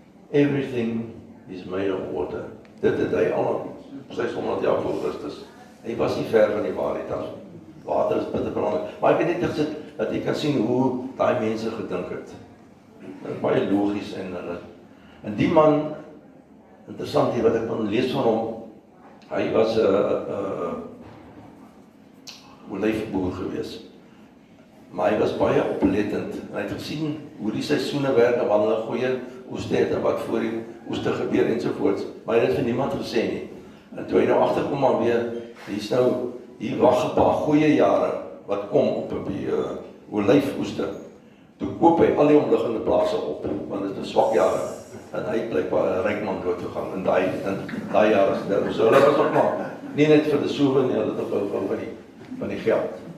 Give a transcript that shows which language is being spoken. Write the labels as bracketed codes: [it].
[en] Everything is made of water. [af] Dit het hy al 600 jaar voor Christus. Hy was nie ver van die waarheid af. Water is bitter belangrik. Maar ek het net gesit dat jy kan sien hoe daai mense gedink het. Dit is baie logies en die man, interessant hier wat ek kon lees van hom, hy was 'n olyfboer gewees. Maar hy was baie oplettend. Hy het gesien hoe die seisoene werk en wanneer hulle goeie oeste het en wat voor die oeste gebeur ensovoorts. Maar hy het vir niemand gesê nie. En toe hy nou agterkom maar weer, hier wag 'n paar goeie jare wat kom op die olyfoeste, toe koop hy al die omliggende plase op, want dit is swak jare, en hy het blykbaar 'n ryk man dood gegaan, in daai jare sterf, so hulle was nog maar, nie net vir die soewe nie, hulle het ook al van die geld.